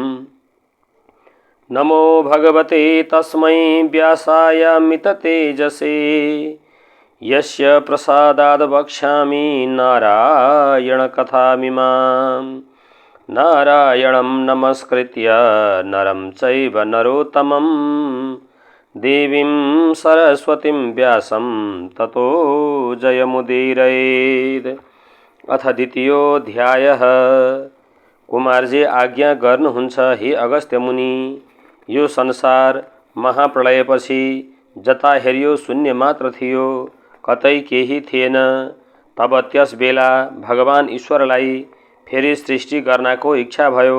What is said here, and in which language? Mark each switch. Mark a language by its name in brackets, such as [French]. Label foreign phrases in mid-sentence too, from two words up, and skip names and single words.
[Sanskrit] नमो भगवते तस्मै व्यासाय मिततेजसे यस्य प्रसादाद् वक्ष्यामि नारायणकथामिमाम्। नारायणं नमस्कृत्य नरं चैव नरोत्तमं देवीं सरस्वतीं व्यासं ततो जयमुदीरयेत्। अथ द्वितीयोऽध्यायः। [Nepali] कुमारजी आज्ञा गर्नुहुन्छ हे अगस्त्य मुनि, यो संसार महाप्रलयपछि जता हेर्यो शून्य मात्र थियो, कतै केही थिएन। तब त्यस बेला भगवान ईश्वरलाई फेरि सृष्टि गर्नको इच्छा भयो।